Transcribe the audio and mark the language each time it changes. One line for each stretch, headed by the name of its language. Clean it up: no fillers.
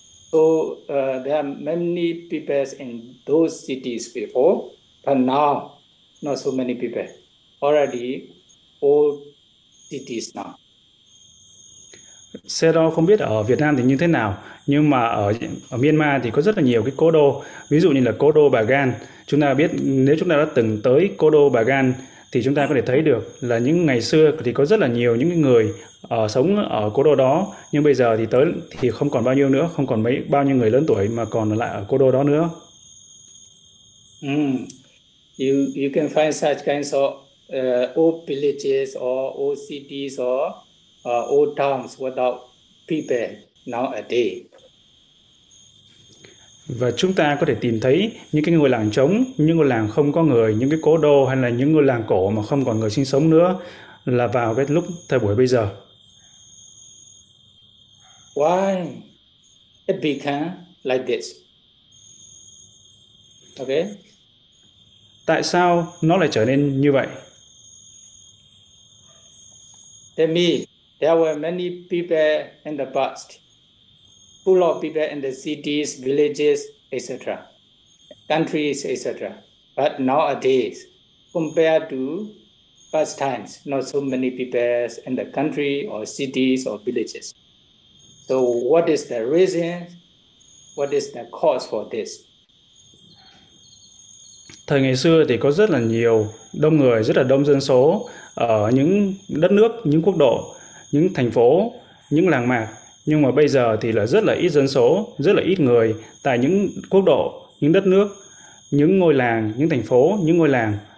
English: So there are many people in those cities before, but now not so many people. Already old cities now.
Vietnamese: Xe đó không biết ở Việt Nam thì như thế nào, nhưng mà ở Myanmar thì có rất là nhiều cái cố đô, ví dụ như là cố đô Bà Gan. Chúng ta biết, nếu chúng ta đã từng tới cố đô Bà Gan thì chúng ta có thể thấy được là những ngày xưa thì có rất là nhiều những người sống ở cố đô đó, nhưng bây giờ thì tới thì không còn bao nhiêu nữa, không còn mấy bao nhiêu người lớn tuổi mà còn lại ở cố đô đó nữa.
English: You can find such kinds of old villages or old cities or old towns without people now a day.
Vietnamese: Và chúng ta có thể tìm thấy những cái ngôi làng trống, những ngôi làng không có người, những cái cố đô hay là những ngôi làng cổ mà không còn người sinh sống nữa là vào cái lúc thời buổi bây giờ.
English: Why it became like this? Okay.
Vietnamese: Tại sao nó lại trở nên như vậy?
English: Tell me. There were many people in the past, full of people in the cities, villages, etc., countries, etc. But nowadays, compared to past times, not so many people in the country or cities or villages. So what is the reason? What is the cause for this?
Vietnamese: Thời ngày xưa thì có rất là nhiều đông người, rất là đông dân số ở những đất nước, những quốc độ, những thành phố, những làng mạc. Nhưng mà bây giờ thì là rất là ít dân số, rất là ít người tại những quốc độ, những đất nước, những ngôi làng, những thành phố, những ngôi làng.